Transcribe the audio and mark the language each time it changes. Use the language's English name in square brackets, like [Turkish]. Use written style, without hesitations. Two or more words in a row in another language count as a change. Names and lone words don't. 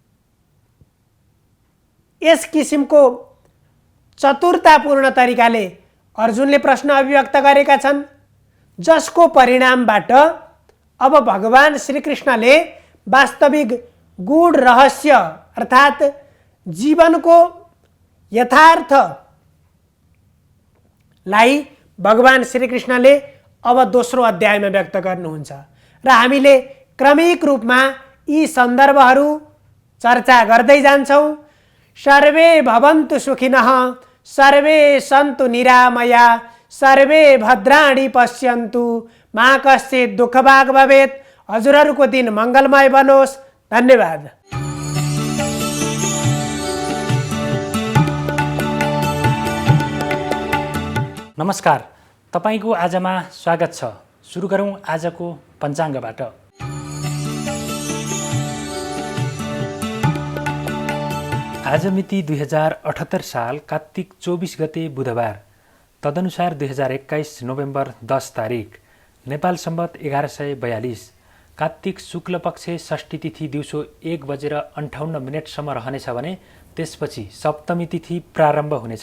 [Nepali] यस किसिमको चतुरतापूर्ण तरिकाले अर्जुनले प्रश्न अभिव्यक्त गरेका छन्, जसको परिणामबाट अब भगवान श्रीकृष्णले वास्तविक गूढ रहस्य अर्थात् जीवनको यथार्थलाई भगवान श्रीकृष्णले अब दोस्रो अध्यायमा व्यक्त गर्नुहुन्छ र हामीले क्रमिक रूपमा यी सन्दर्भहरू चर्चा गर्दै जान्छौँ। [Sanskrit] सर्वे भवन्तु सुखिनः, सर्वे सन्तु निरामया, सर्वे भद्राणि पश्यन्तु, मा कश्चित् दुःखभाग् भवेत्। [Nepali] हजुरहरूको दिन मङ्गलमय बनोस्। धन्यवाद। नमस्कार, तपाईको आजमा स्वागत छ। सुरु गरौँ आजको पञ्चाङ्गबाट। आज मिति 2078 साल कार्तिक 24 गते बुधबार, तदनुसार 2021 नोभेम्बर 10 तारिक, नेपाल सम्वत 1142, कार्तिक शुक्ल पक्ष षष्ठी तिथि दिउँसो 1:58 रहनेछ भने त्यसपछि सप्तमी तिथि प्रारम्भ हुनेछ।